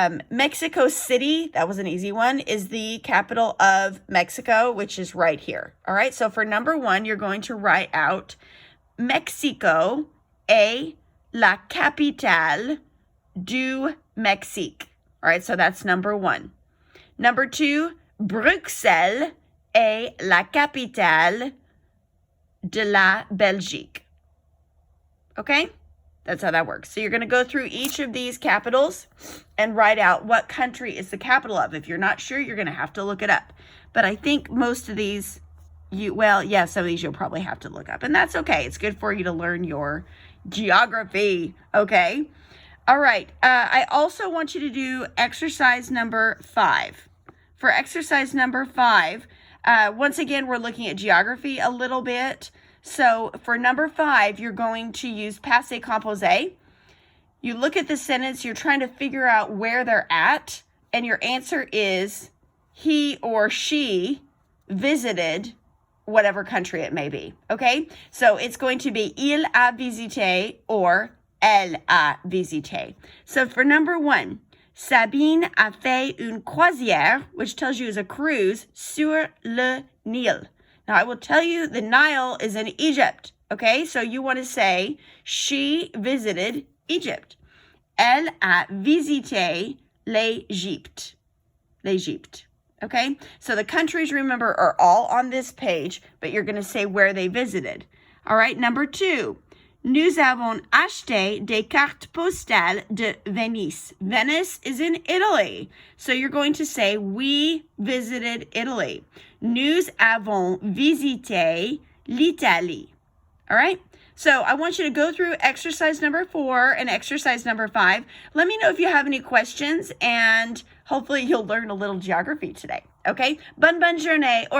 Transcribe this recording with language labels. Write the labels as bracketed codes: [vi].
[en] Mexico City, that was an easy one, is the capital of Mexico, which is right here. All right, so for number 1, you're going to write out [fr] Mexico est la capitale du Mexique. [en] All right, so that's number 1. Number 2, [fr] Bruxelles est la capitale de la Belgique. [en] Okay? That's how that works. So you're going to go through each of these capitals and write out what country is the capital of. If you're not sure, you're going to have to look it up. But I think most of these, some of these you'll probably have to look up. And that's okay. It's good for you to learn your geography. Okay? All right. I also want you to do exercise number 5. For exercise number 5, once again, we're looking at geography a little bit. So for number 5, you're going to use passé composé. You look at the sentence, you're trying to figure out where they're at, and your answer is he or she visited whatever country it may be, okay? So it's going to be [fr] il a visité [en] or [fr] elle a visité. [en] So for number 1, [fr] Sabine a fait une croisière, [en] which tells you is a cruise, [fr] sur le Nil. [en] Now, I will tell you the Nile is in Egypt, okay? So you want to say, she visited Egypt. [fr] Elle a visité l'Égypte. [en] L'Égypte, okay? So the countries, remember, are all on this page, but you're going to say where they visited. All right, number 2. [fr] Nous avons acheté des cartes postales de Venise. [en] Venice is in Italy. So you're going to say, we visited Italy. [fr] Nous avons visité l'Italie. [en] All right? So I want you to go through exercise number 4 and exercise number 5. Let me know if you have any questions, and hopefully you'll learn a little geography today. Okay? [fr] Bonne journée. Au revoir.